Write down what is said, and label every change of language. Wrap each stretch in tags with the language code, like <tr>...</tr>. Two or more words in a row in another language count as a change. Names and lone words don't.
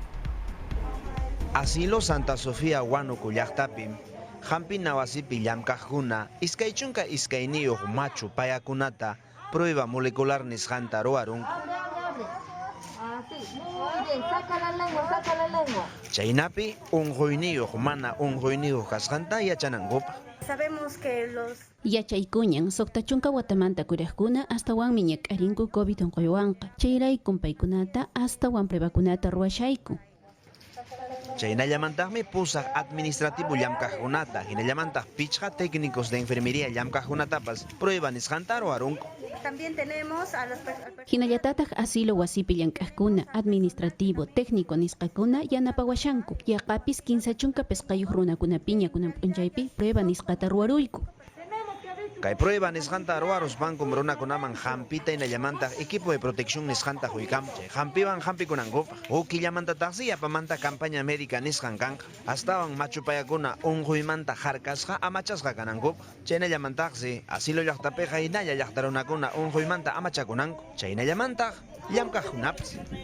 <qu>Asilo Santa Sofía Huánuco llaqtapim Hampina wasipi llamkaqkuna iskay chunka iskay niyuq machu payakunata</qu> <es>prueba molecular</es> <qu>nisqanta ruwarunku. Chaynapi unquyniyuq mana unquyniyuq kasqanta yachanankupa.</qu> <es>Sabemos que los</es> <qu>Yachaykuñan suqtachunka watamanta kuraqkuna astawanmi ñak'arinku COVID unquywanqa. Chayraykum paykunata astawan pruebakunata ruwashayku. Chaynallamantaqmi pusaq administrativo llamkaqkunata, hinallamantaq pichqa</qu> <es>técnicos de enfermería</es> <qu>llamkaqkunatapas prueba nisqanta ruwarunku.</qu> <es>también tenemos a los</es> <qu>Hinallatataq asilo wasipi llank'aqkuna, administrativo, técnico nisqakuna yanapawashanku. Yaqapis kinsa chunka pesqayuq runakunapiña kunan p'unchaypi prueba nisqata ruwaruyku. Kay prueba nisqanta ruwarus bankum runakunaman hampita hinallamantaq</qu> <es>equipo de protección</es> <qu>nisqanta huykampi. Hampiwan hampikunankupa. Ukillamantataqsi yapamanta</qu> <es>campaña médica</es> <qu>nisqan kanqa. Astawan machupayakuna unquymanta harkasqa amachasqa kanankupa. Chaynallamantaqsi asilo llaqtapiqa hinalla llaqta runakuna unquymanta amachakunanku. Chaynallamantaq llamkaqkunapas.</qu>